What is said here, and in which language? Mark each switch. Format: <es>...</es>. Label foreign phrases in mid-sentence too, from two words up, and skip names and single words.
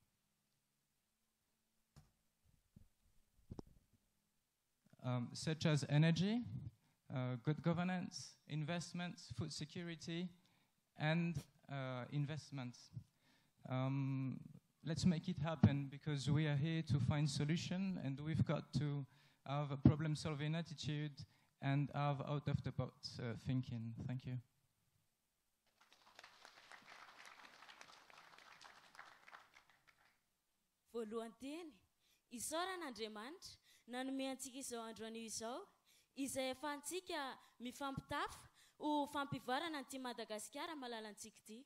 <en>Such as energy, good governance, investments, food security, and investments. Let's make it happen, because we are here to find solutions, and we've got to have a problem-solving attitude and have out-of-the-box thinking. Thank you.</en> <mg>Voalohany teny, isaoran'Andriamanitra nanome antsika izao andro anio izao, izay ahafahantsika mifampitafa ho fampivarana an'ity Madagasikara malalantsika ity.</mg>